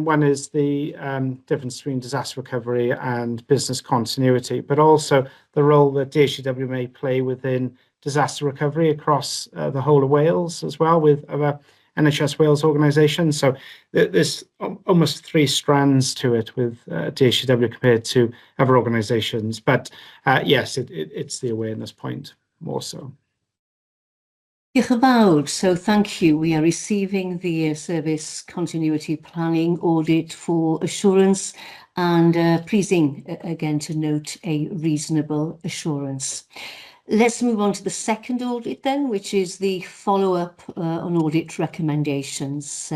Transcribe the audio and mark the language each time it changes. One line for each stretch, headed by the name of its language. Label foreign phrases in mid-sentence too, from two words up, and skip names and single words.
English: One is the difference between disaster recovery and business continuity, but also the role that DHCW may play within disaster recovery across the whole of Wales as well, with other NHS Wales organisations. So there's almost 3 strands to it with DHCW compared to other organisations. But yes, it's the awareness point more so.
Welsh: Diolch yn fawr.
English: So thank you. We are receiving the service continuity planning audit for assurance, and pleasing again to note a reasonable assurance. Let's move on to the second audit then, which is the follow-up on audit recommendations.